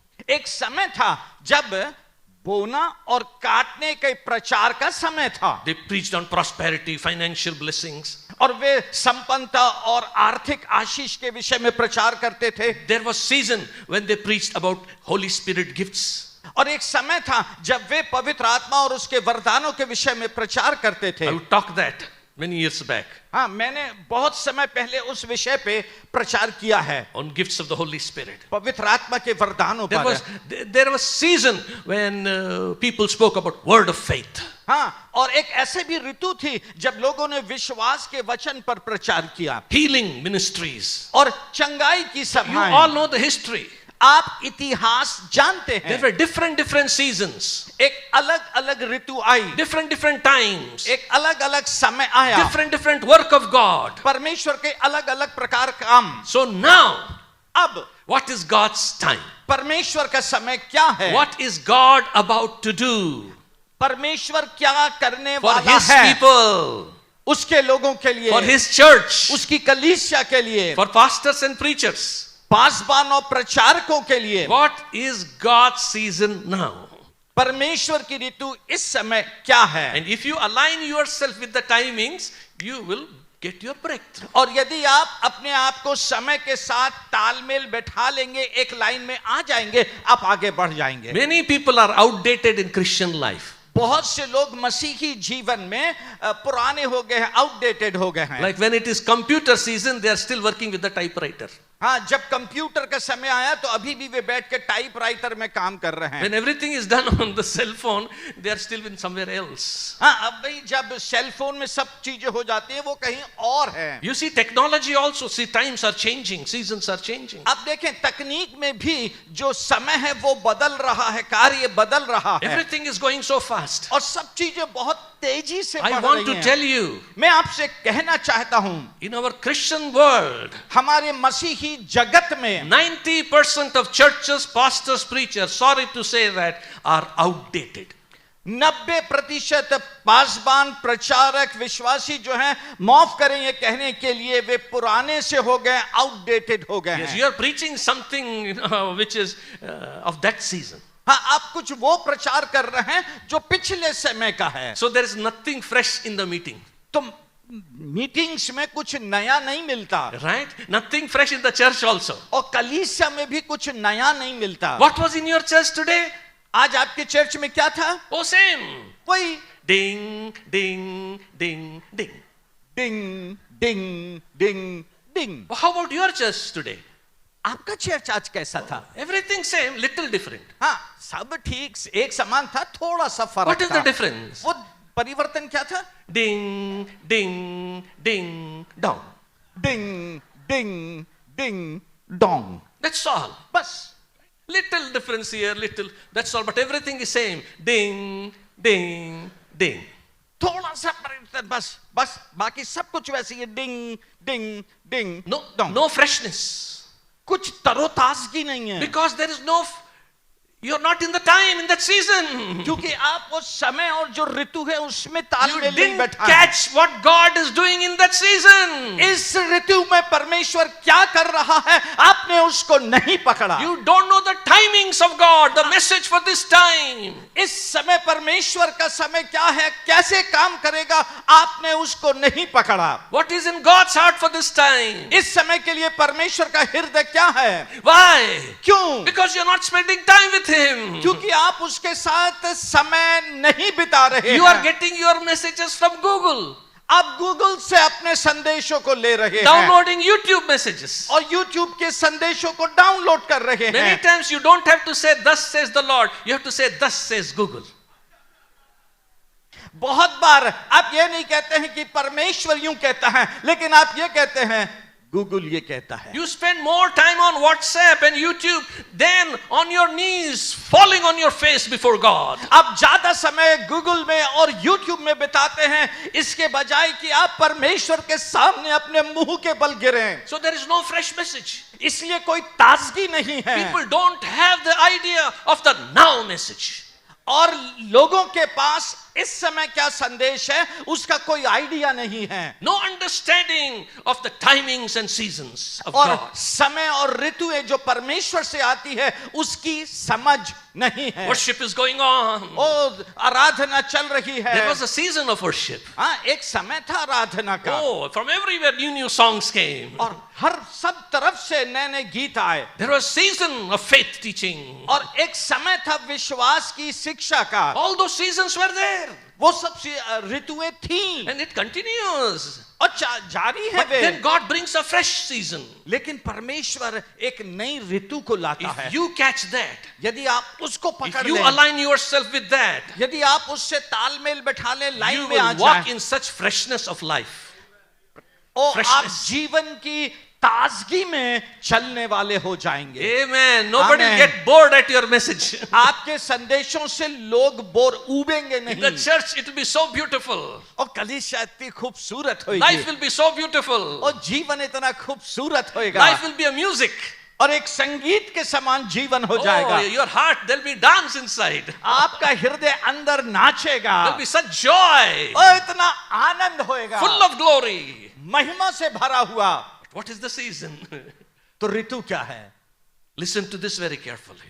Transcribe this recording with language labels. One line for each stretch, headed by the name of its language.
Hindi: एक समय था जब बोना और काटने के प्रचार का समय था.
English: They preached on prosperity, financial blessings.
Hindi: और वे संपन्नता और आर्थिक आशीष के विषय में प्रचार करते थे.
English: There was season when they preached about Holy Spirit gifts.
Hindi: और एक समय था जब वे पवित्र आत्मा और उसके वरदानों के विषय में प्रचार करते थे.
English: I would talk that many years back.
Hindi: हाँ, मैंने बहुत समय पहले उस विषय पे प्रचार किया है.
English: On gifts of the Holy Spirit.
Hindi: पवित्र आत्मा के वरदानों पर.
English: There was season when people spoke about word of faith.
Hindi: हाँ, और एक ऐसे भी ऋतु थी जब लोगों ने विश्वास के वचन पर प्रचार किया.
English: Healing ministries.
Hindi: और चंगाई की
English: You all
Hindi: सभाएं.
English: know the history.
Hindi: आप इतिहास जानते
English: There
Hindi: हैं.
English: were different seasons,
Hindi: एक अलग अलग ऋतु आई.
English: different times,
Hindi: एक अलग अलग समय आया.
English: different work of God.
Hindi: परमेश्वर के अलग अलग प्रकार काम.
English: So now,
Hindi: अब
English: what is God's time?
Hindi: परमेश्वर का समय क्या है?
English: What is God about to do
Hindi: परमेश्वर क्या करने
English: for
Hindi: वाला
English: His
Hindi: है
English: people,
Hindi: उसके लोगों के लिए,
English: for His church,
Hindi: उसकी कलीसिया के लिए,
English: for pastors and preachers?
Hindi: पासबान और प्रचारकों के लिए.
English: What is God's season now?
Hindi: परमेश्वर की ऋतु इस समय क्या है?
English: And if you align yourself with the timings, you will get your breakthrough.
Hindi: और यदि आप अपने आप को समय के साथ तालमेल बैठा लेंगे, एक लाइन में आ जाएंगे, आप आगे बढ़ जाएंगे.
English: Many people are outdated in Christian life.
Hindi: बहुत से लोग मसीही जीवन में पुराने हो गए हैं, आउटडेटेड हो गए हैं.
English: Like when it is computer season, they are still working with the typewriter.
Hindi: हाँ, जब कंप्यूटर का समय आया तो अभी भी वे बैठ के टाइपराइटर में काम कर रहे हैं।
English: When everything is done on the cell phone, they are still in somewhere else.
Hindi: हाँ, अब भाई जब सेल फोन में सब चीजें हो जाती हैं वो कहीं और है।
English: You see, technology also, see, times are changing, seasons are changing.
Hindi: अब देखें, तकनीक में भी जो समय है वो बदल रहा है, कार्य बदल रहा है,
English: Everything is going so fast.
Hindi: और सब चीजें बहुत तेजी से
English: I
Hindi: बढ़
English: want
Hindi: रही
English: to
Hindi: हैं।
English: tell you,
Hindi: मैं आपसे कहना चाहता हूं,
English: in our Christian world,
Hindi: हमारे मसीही जगत में
English: 90% of churches, pastors, preachers, sorry to say that, are outdated.
Hindi: 90% पासबान, प्रचारक, विश्वासी जो हैं, माफ करें ये कहने के लिए, वे पुराने से हो गए, आउटडेटेड हो गए
English: Yes,
Hindi: हैं।
English: you are preaching something which is of that season.
Hindi: हाँ, आप कुछ वो प्रचार कर रहे हैं जो पिछले समय का है।
English: So there is nothing fresh in the meeting, तो meetings में कुछ नया नहीं मिलता, right? Nothing fresh in the church also.
Hindi: और कलीसिया में भी कुछ नया नहीं मिलता।
English: What was in your church today?
Hindi: आज आपके चर्च में क्या था?
English: Oh, same.
Hindi: वही Ding, ding, ding, ding. Ding ding ding ding.
English: How about your church today?
Hindi: आपका चर्च आज कैसा था?
English: Everything same, little different.
Hindi: हाँ, सब ठीक एक समान था, थोड़ा सा फर्क
English: What is
Hindi: था।
English: the difference?
Hindi: वो परिवर्तन क्या था? Ding, ding, ding, dong. Ding ding ding dong.
English: That's all.
Hindi: बस
English: Little difference here, little. That's all. But everything is same. Ding, ding, ding.
Hindi: थोड़ा सा परिवर्तन, बस बस बाकी सब कुछ वैसे ही, डिंग डिंग डिंग
English: No,
Hindi: डोंग।
English: no freshness.
Hindi: कुछ तरोताजगी नहीं है,
English: Because there is no, you're not in the time, in that season.
Hindi: क्योंकि आप उस समय और जो ऋतु है उसमें
English: You
Hindi: तालमेल नहीं
English: didn't
Hindi: बैठा है।
English: catch what God is doing in that season.
Hindi: इस ऋतु में परमेश्वर क्या कर रहा है, आपने उसको नहीं पकड़ा।
English: You don't know the timings of God, the message for this time.
Hindi: इस समय परमेश्वर का समय क्या है, कैसे काम करेगा, आपने उसको नहीं पकड़ा।
English: What is in God's heart for this time?
Hindi: इस समय के लिए परमेश्वर का हृदय क्या है?
English: Why?
Hindi: क्यों?
English: Because you're not spending time with Him.
Hindi: क्योंकि आप उसके साथ समय नहीं बिता रहे
English: You are
Hindi: हैं।
English: getting your messages from Google,
Hindi: आप गूगल से अपने संदेशों को ले रहे हैं
English: downloading YouTube messages.
Hindi: और YouTube के संदेशों को डाउनलोड कर रहे
English: Many
Hindi: हैं।
English: times you don't have to say, "Thus says the Lord." You have to say, "Thus says Google."
Hindi: बहुत बार आप ये नहीं कहते हैं कि परमेश्वर यूं कहता है, लेकिन आप ये कहते हैं गूगल ये कहता है।
English: You spend more time on WhatsApp and YouTube than on your knees, falling on your face before God.
Hindi: आप ज्यादा समय गूगल में और YouTube में बिताते हैं इसके बजाय कि आप परमेश्वर के सामने अपने मुंह के बल गिरें।
English: So there is no fresh message.
Hindi: इसलिए कोई ताजगी नहीं है
English: People don't have the idea of the now message.
Hindi: और लोगों के पास इस समय क्या संदेश है उसका कोई आइडिया नहीं है।
English: No understanding of the timings and seasons of
Hindi: और
English: God.
Hindi: समय और ऋतुएं जो परमेश्वर से आती है उसकी समझ नहीं है।
English: Worship is going on.
Hindi: ओ आराधना चल रही है।
English: There was a season of worship.
Hindi: हाँ, एक समय था आराधना का।
English: Oh, from everywhere new songs came.
Hindi: और हर सब तरफ से नए नए गीत आए।
English: There was a season of faith teaching.
Hindi: और एक समय था विश्वास की शिक्षा का।
English: All those seasons were there.
Hindi: वो सब ऋतुएं थीं
English: And it continues.
Hindi: और जारी है
English: But
Hindi: way.
English: then God brings a fresh season.
Hindi: लेकिन परमेश्वर एक नई ऋतु को लाता है।
English: If you catch that,
Hindi: यदि आप उसको
English: if
Hindi: पकड़
English: you
Hindi: लें,
English: align yourself with that,
Hindi: यदि आप उससे तालमेल बैठा लें,
English: you
Hindi: लाइन में
English: will
Hindi: आ
English: walk
Hindi: जाएं,
English: in such freshness of life.
Hindi: और आप
English: freshness.
Hindi: जीवन की ताजगी में चलने वाले हो जाएंगे।
English: Amen. Nobody Amen. will get bored at your message.
Hindi: आपके संदेशों से लोग बोर उबेंगे
English: In the
Hindi: नहीं
English: church, it will be so beautiful.
Hindi: और कलीसिया इतनी खूबसूरत
English: Life
Hindi: होगी
English: will be so beautiful.
Hindi: और जीवन इतना खूबसूरत होएगा
English: Life will be a music.
Hindi: और एक संगीत के समान जीवन हो
English: Oh,
Hindi: जाएगा।
English: your heart, there'll be dance inside.
Hindi: आपका हृदय अंदर नाचेगा
English: There'll be such joy,
Hindi: और इतना आनंद होएगा,
English: full of glory.
Hindi: महिमा से भरा हुआ।
English: What is the season?
Hindi: तो ऋतु क्या है?
English: Listen to this very carefully.